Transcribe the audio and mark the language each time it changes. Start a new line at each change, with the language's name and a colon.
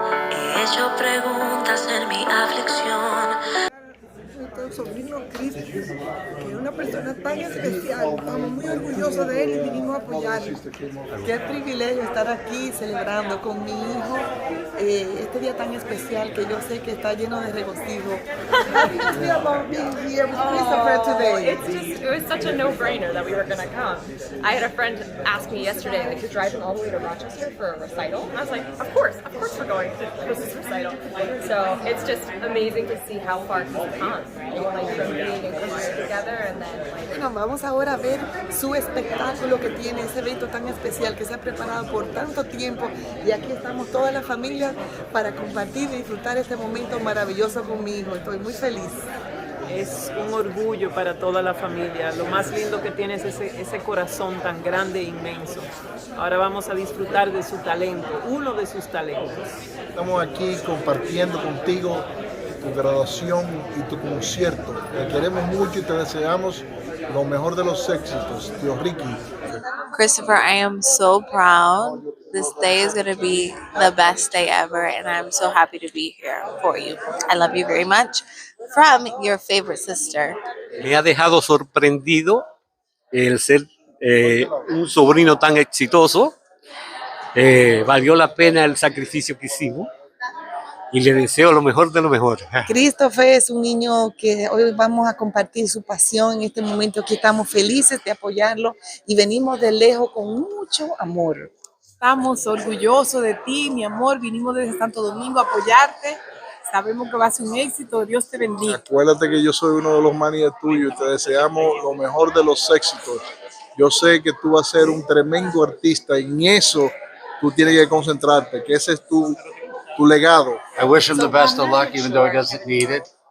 Spanish: He hecho preguntas en mi aflicción. Nuestro sobrino Cristo, que es una persona tan especial, estamos muy orgullosos de él y vinimos a apoyarlo. Qué privilegio estar aquí celebrando con mi hijo este día tan especial que yo sé que está lleno de regocijo.
English: How do you feel about being here with Christopher today? It was such a no-brainer that we were going to come. I had a friend ask me yesterday, like, you're driving all the way to Rochester for a recital? And I was like, of course we're going to this recital. So it's just amazing to see how far he's come, right? Like from being in choir together and then like...
Spanish: Bueno, vamos ahora a ver su espectáculo que tiene, ese evento tan especial que se ha preparado por tanto tiempo, y aquí estamos toda la familia para compartir y disfrutar este momento maravilloso con mi hijo. Estoy muy feliz. Es un orgullo para toda la familia. Lo más lindo que tiene es ese corazón tan grande e inmenso. Ahora vamos a disfrutar de su talento, uno de sus talentos. Estamos aquí compartiendo contigo tu graduación y tu concierto. Te queremos mucho y te deseamos lo mejor de los éxitos. Tío Ricky.
English: Christopher, I am so proud. This day is going to be the best day ever, and I'm so happy to be here for you. I love you very much. From your favorite sister.
Spanish: Me ha dejado sorprendido el ser un sobrino tan exitoso. Valió la pena el sacrificio que hicimos y le deseo lo mejor de lo mejor. Christopher es un niño que hoy vamos a compartir su pasión en este momento, que estamos felices de apoyarlo y venimos de lejos con mucho amor. Estamos orgullosos de ti, mi amor. Vinimos desde Santo Domingo a apoyarte. Sabemos que va a ser un éxito. Dios te bendiga. Acuérdate que yo soy uno de los manijas tuyos y te deseamos lo mejor de los éxitos. Yo sé que tú vas a ser un tremendo artista y en eso tú tienes que concentrarte, que ese es tu legado.
English: I wish him the best of luck, even though he doesn't need it.